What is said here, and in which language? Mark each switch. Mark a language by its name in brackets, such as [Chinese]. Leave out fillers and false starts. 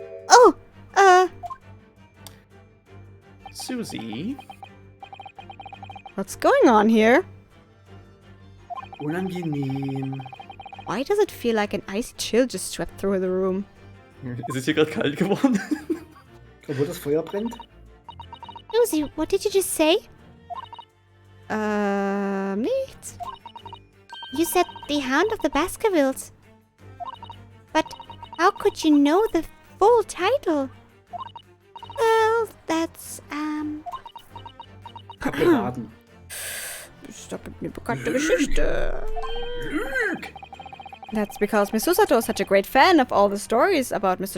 [English] Oh, Susie? What's going on here? [German] Unangenehm. [English] Why does it feel like an icy chill just swept through the room? [German] Ist es hier gerade kalt geworden? Obwohl das Feuer brennt? [English] Susie, what did you just say? [German] Nichts. [English] You said the Hound of the Baskervilles. But how could you know the full title? Well, that's, [German] Hab geraten. Ist damit eine bekannte Geschichte. [English] That's because Miss Susato is such a great fan of all the stories about Mr.